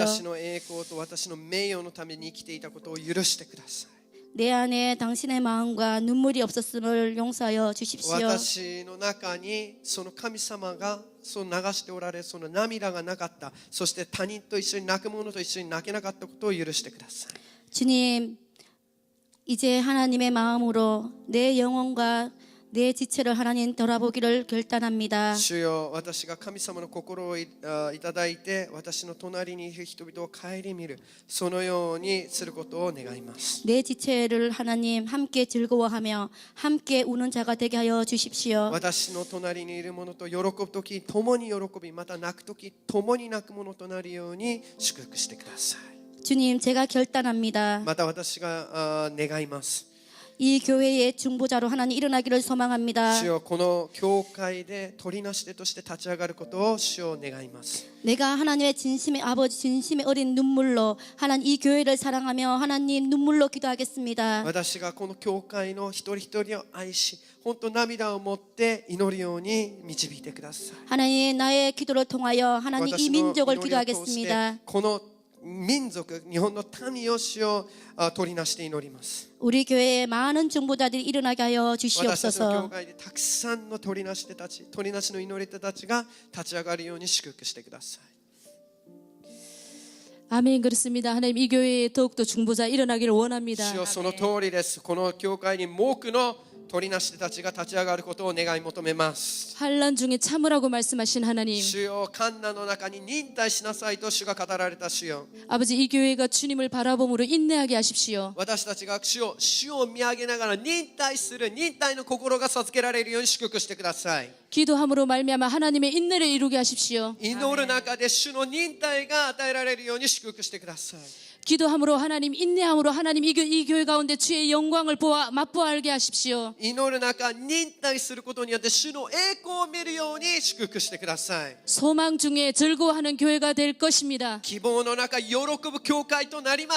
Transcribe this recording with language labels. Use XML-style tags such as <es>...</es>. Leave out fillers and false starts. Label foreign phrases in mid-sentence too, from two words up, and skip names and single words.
<ja>私の栄光と私の名誉のために生きていたことを許してください</ja> <ko>내 안에 당신의 마음과 눈물이 없었음을 용서하여 주십시오</ko> <ja>私の中にその神様がその流しておられその涙がなかったそして他人と一緒に泣く者と一緒に泣けなかったことを許してください</ja> <ko>주님 이제 하나님의 마음으로 내 영혼과 내 지체를 하나님 돌아보기를 결단합니다</ko> <ja>主よ私が神様の心をいただいて私の隣にいる人々を顧みるそのようにすることを願います</ja> <ko>내 지체를 하나님 함께 즐거워하며 함께 우는 자가 되게 하여 주십시오</ko> <ja>私の隣にいる者と喜ぶとき共に喜びまた泣くとき共に泣く者となるように祝福してください</ja> <ko>주님 제가 결단합니다</ko> <ja>また私が願います</ja> <ko>이 교회의 중보자로 하나님 일어나기를 소망합니다</ko> <ja>主よこの教会で取りなし手として立ち上がることを主を願います</ja> <ko>내가 하나님의 진심의 아버지 진심의 어린 눈물로 하나님 이 교회를 사랑하며 하나님 눈물로 기도하겠습니다</ko> <ja>私がこの教会の一人一人を愛し本当涙を持って祈るように導いてください</ja> <ko>하나님 나의 기도를 통하여 하나님 이</ko> <ja>私の</ja> <ko>민족을</ko> <ja>祈りを通して</ja> <ko>기도하겠습니다</ko> <ja>この民族日本の民を主を取りなして祈ります</ja> <ko>우리 교회에 많은 중보자들이 일어나게 하여</ko> <ja>私たちの教</ja> <ko>주시옵소서</ko> <ja>会でたくさんの取りなし手たち取りなしの祈り手たちが立ち上がるように祝福してください</ja> <ko>아멘. 그렇습니다. 하나님 이 교회에 더욱더 중보자 일어나기를 원합니다.</ko> <ja>主よその通りですこの教会に多くの取りなし手たちが立ち上がることを願い求めます</ja> <ko>환란 중에 참으라고 말씀하신 하나님,</ko> <ja>主よ患難の中に忍耐しなさいと主が語られた主よ</ja> <ko>아버지 이 교회가 주님을 바라봄으로 인내하게 하십시오.</ko> <ja>私たちが主を見上げながら忍耐する忍耐の心が授けられるように祝福してください</ja> <ko>기도함으로 말미암아 하나님의 인내를 이루게 하십시오.</ko> <ja>祈る中で主の忍耐が与えられるように祝福してください</ja> <ko>기도함으로 하나님, 인내함으로 하나님 이 교회 가운데 주의 영광을 보아 맛보알게 하십시오.</ko> <ja>祈る中忍耐することによって主の栄光を見るように祝福してください</ja> <ko>소망 중에 즐거워하는 교회가 될 것입니다.</ko> <ja>希望の中喜ぶ教会となります</ja>